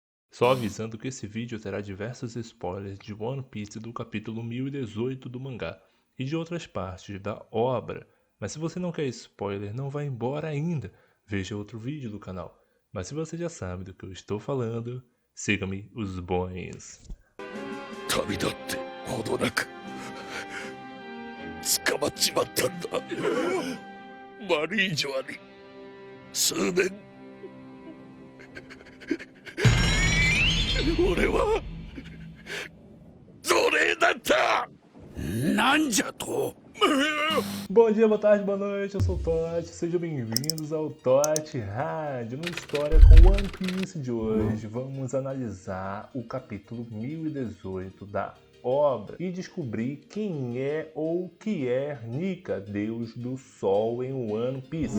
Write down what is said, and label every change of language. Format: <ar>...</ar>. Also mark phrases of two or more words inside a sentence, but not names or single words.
<pt>Só avisando que esse vídeo terá diversos spoilers de One Piece do capítulo 1018 do mangá e de outras partes da obra. Mas se você não quer spoiler, não vá embora ainda. Veja outro vídeo do canal. Mas se você já sabe do que eu estou falando, siga-me os bons.</pt> <ja>旅立ってほどなく捕まっちまったんだ。マリージョアに数年俺は奴隷だった。なんじゃと。</ja> <pt>Bom dia, boa tarde, boa noite, eu sou o Totti, sejam bem-vindos ao Totti Rádio. No História com One Piece de hoje, vamos analisar o capítulo 1018 da obra e descobrir quem é ou que é Nika, Deus do Sol em One Piece.</pt>